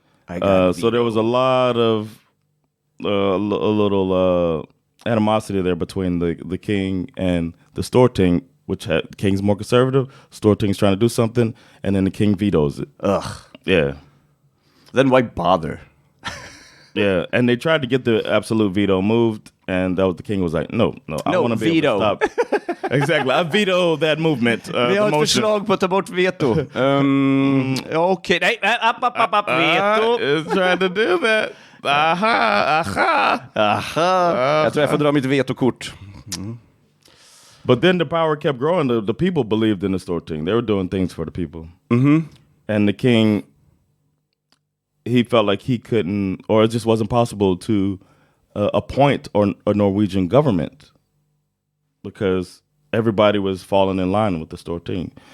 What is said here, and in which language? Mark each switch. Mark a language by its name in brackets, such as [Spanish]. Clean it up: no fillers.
[English] So there was a lot of a little animosity there between the king and the Storting, which had the king's more conservative. Storting's trying to do something, and then the king vetoes it. Ugh. Yeah. Then why bother? Yeah, and they tried to get the absolute veto moved, and that was the king was like, no, I want to be able to stop. Exactly, I veto that movement. [Swedish] Vi har ett förslag på att ta bort veto. Okej, nej, veto. [English] It's trying to do that. Aha. [Swedish] Jag tror jag får dra mitt vetokort. [English] But then the power kept growing. The people believed in the Storting. They were doing things for the people. Mm-hmm. And the king, he felt like he couldn't, or it just wasn't possible to appoint a Norwegian government because everybody was falling in line with the Storting.